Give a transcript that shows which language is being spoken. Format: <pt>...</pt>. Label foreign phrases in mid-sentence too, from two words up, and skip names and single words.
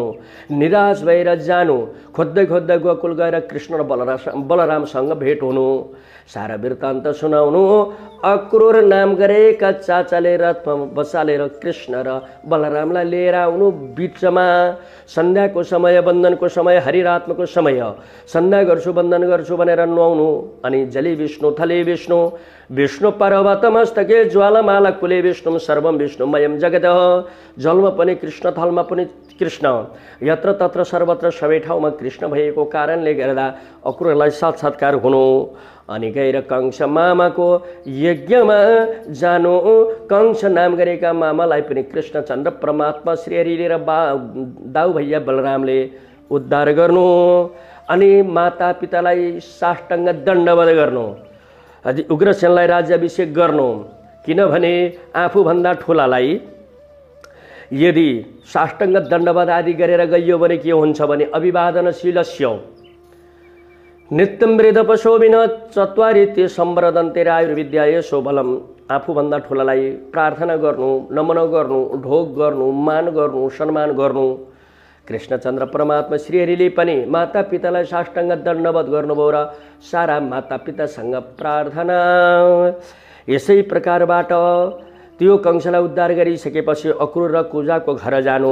<ne>निराश भएर जानु, खोज्दै खोज्दै गोकुल गएर कृष्ण र बलरामसँग भेट हुनु, सारा वृत्तान्त सुनाउनु। अक्रूर नाम गरेका चाचाले रथमा बसालेर कृष्ण र बलरामलाई लिएर आउनु। बिचमा सन्ध्याको समय, वन्दनको समय, हरिरात्मको समय, सन्ध्या गर्छु वन्दन गर्छु भनेर नुहाउनु।</ne> <sa>अनि जले विष्णु थले विष्णु, विष्णु पर्वतमस्तके ज्वालामाला कुले विष्णु सर्वम विष्णुमयम जगत।</sa> <ne>जलमा पनि कृष्ण, थलमा पनि कृष्ण, यत्र तत्र सर्वत्र सबै ठाउँमा कृष्ण भएको कारणले गर्दा अक्रूरलाई साक्षात्कार हुनु। अनि गएर कंस मामाको यज्ञमा जानु। कंस नाम गरेका मामालाई पनि कृष्णचन्द्र परमात्मा श्रीहरिले र दाउ भैया बलरामले उद्धार गर्नु। अनि माता पितालाई साष्टाङ्ग दण्डवत गर्नु। अझै उग्रसेनलाई राज्याभिषेक गर्नु। किनभने आफूभन्दा ठुलालाई यदि साष्टाङ्ग दण्डवत आदि गरेर गइयो भने के हुन्छ भने</ne> <sa>अभिवादनशीलस्य नित्यं वेदपशोभिन चत्वारि ते सम्वदन्ते आयुर्विद्याय शोभलम।</sa> <ne>आफूभन्दा ठुलालाई प्रार्थना गर्नु, नमन गर्नु, ढोग गर्नु, मान गर्नु, सम्मान गर्नु। कृष्णचन्द्र परमात्मा श्रीहरिले पनि माता पितालाई साष्टाङ्ग दण्डवत गर्नुभयो र सारा माता पितासँग प्रार्थना। यसै प्रकारबाट त्यो कंसलाई उद्धार गरिसकेपछि अक्रूर र कुजाको घर जानु।</ne>